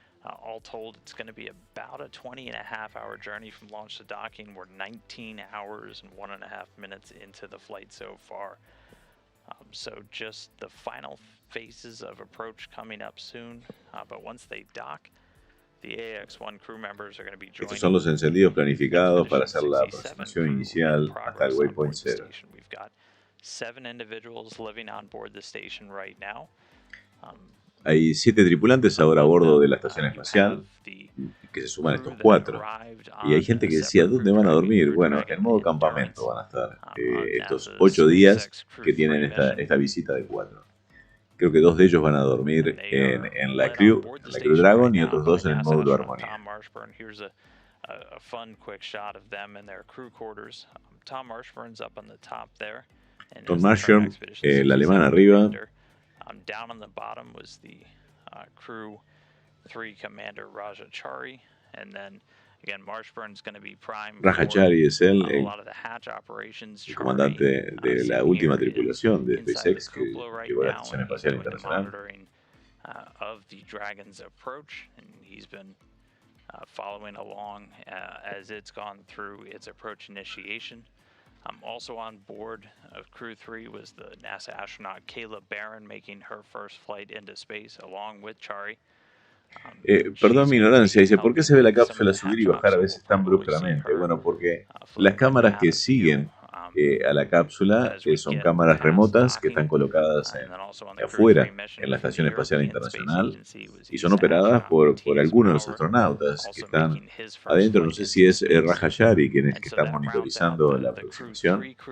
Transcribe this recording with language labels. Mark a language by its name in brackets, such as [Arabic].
[English] All told, it's going to be about a 20.5-hour journey from launch to docking. We're 19 hours and 1.5 minutes into the flight so far. So just the final phases of approach coming up soon. But once they dock, the AX-1 crew members are going to be joining. [Spanish] Estos son los encendidos planificados para hacer la aproximación inicial hasta el waypoint 0. [English] We've got 7 individuals living on board the station right now. [Spanish] Hay 7 tripulantes ahora a bordo de la Estación Espacial, que se suman estos 4. Y hay gente que decía, ¿dónde van a dormir? Bueno, en modo campamento van a estar estos 8 días que tienen esta visita de 4. Creo que 2 de ellos van a dormir en la Crew Dragon y otros 2 en el módulo Armonía. [English] A fun quick shot of them in their crew quarters. Tom Marshburn's up on the top there. [Spanish] Tom Marshburn, el alemán arriba. [English] Down on the bottom was the crew 3 commander Raja Chari, and then again Marshburn's going to be prime. [Spanish] Raja Chari es él, [English] a lot of the hatch operations. [Spanish] El comandante de la última tripulación de SpaceX que llegó a la Estación Espacial Internacional. [English] Of the Dragon's approach, and he's been following along as it's gone through its approach initiation. Also on board of Crew 3 was the NASA astronaut Kayla Barron making her first flight into space along with Chari. [Spanish] Perdón mi ignorancia, dice, ¿por qué se ve la cápsula subir y bajar a veces tan bruscamente? Bueno, porque las cámaras que siguen a la cápsula son cámaras remotas que están colocadas afuera en la Estación Espacial Internacional y son operadas por algunos de los astronautas que están adentro. No sé si es Raja Chari quien es que está monitorizando la aproximación,